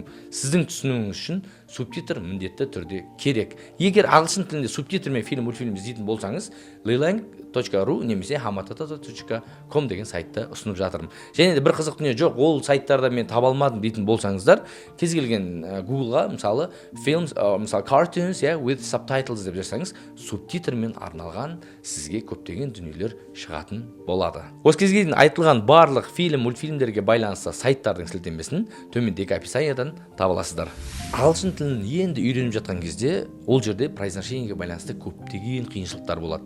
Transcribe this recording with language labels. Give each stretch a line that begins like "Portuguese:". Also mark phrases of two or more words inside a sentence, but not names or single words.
Kazakh: Сіздің түсінуіңіз үшін субтитр міндетті түрде керек. Егер ағылшын тілінде субтитрмен фильм, мультфильм іздейтін болсаңыз, lilang.ru немесе hamatata.com деген сайтты ұсынып жатырмын. Және де бір қызық дүние жоқ, ол сайттарда мен таба алмадым дейтін болсаңыздар, кез келген Google-ға мысалы films, мысалы
English: cartoons with subtitles
Kazakh: деп жазсаңыз, субтитрмен арналған сізге көптеген дүниелер шығатын болады. Осы кезге дейін айтылған барлық фильм, мультфильмдерге байланысты сайттардың сілтемесін төмендегі описаниядан таба аласыздар. Ағылшын тілін енді үйреніп жатқан кезде, ол жерде произношениеге байланысты көптеген қиыншылықтар болады.